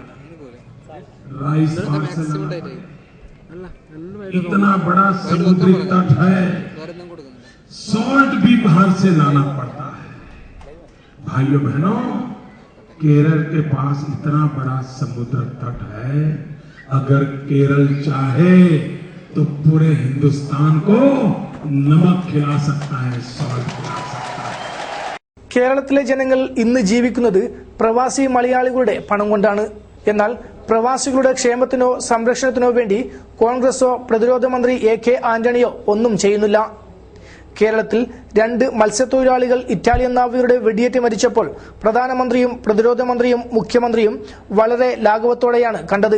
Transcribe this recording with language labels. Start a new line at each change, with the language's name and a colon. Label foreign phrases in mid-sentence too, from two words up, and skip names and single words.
Hindi: राइस बाहर से लाना पड़ेगा, इतना बड़ा समुद्री तट है, सॉल्ट भी बाहर से लाना पड़ता है. भाइयों बहनों, केरल के पास इतना बड़ा समुद्र तट है, अगर केरल चाहे तो पूरे हिंदुस्तान को नमक खिला सकता है, सॉल्ट खिला सकता है.
Malayalam: കേരളത്തിലെ ജനങ്ങൾ ഇന്ന് ജീവിക്കുന്നത് പ്രവാസി മലയാളികളുടെ പണം കൊണ്ടാണ്. എന്നാൽ പ്രവാസികളുടെ ക്ഷേമത്തിനോ സംരക്ഷണത്തിനോ വേണ്ടി കോൺഗ്രസോ പ്രതിരോധ മന്ത്രി AK ആന്റണിയോ ഒന്നും ചെയ്യുന്നില്ല. കേരളത്തിൽ 2 മത്സ്യത്തൊഴിലാളികൾ ഇറ്റാലിയൻ നാവികരുടെ വെടിയേറ്റ് മരിച്ചപ്പോൾ പ്രധാനമന്ത്രിയും പ്രതിരോധ മന്ത്രിയും മുഖ്യമന്ത്രിയും വളരെ ലാഘവത്തോടെയാണ് കണ്ടത്.